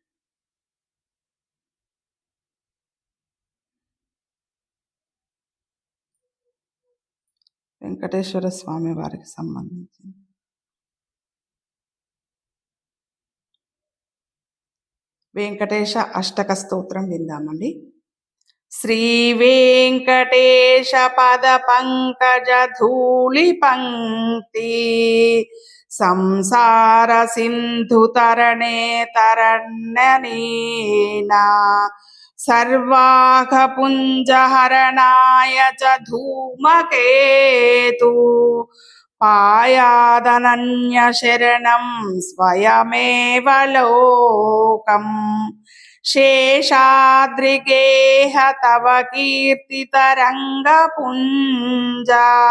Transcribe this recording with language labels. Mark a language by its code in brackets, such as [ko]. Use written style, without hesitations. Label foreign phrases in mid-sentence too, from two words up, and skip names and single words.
[te] వెంకటేశ్వర స్వామి వారికి సంబంధించింది వెంకటేశ అష్టక స్తోత్రం విందామండి. [sa] శ్రీ వెంకటేశ పద పంకజ ధూళి పంక్తి సంసార సింధు తరణే తరణ్యనీనా सर्वाघपुञ्जहरणाय च धूमकेतु पायादनन्यशरणं स्वयमेव लोकम् शेषाद्रिगेह तव कीर्तितरङ्गपुञ्जा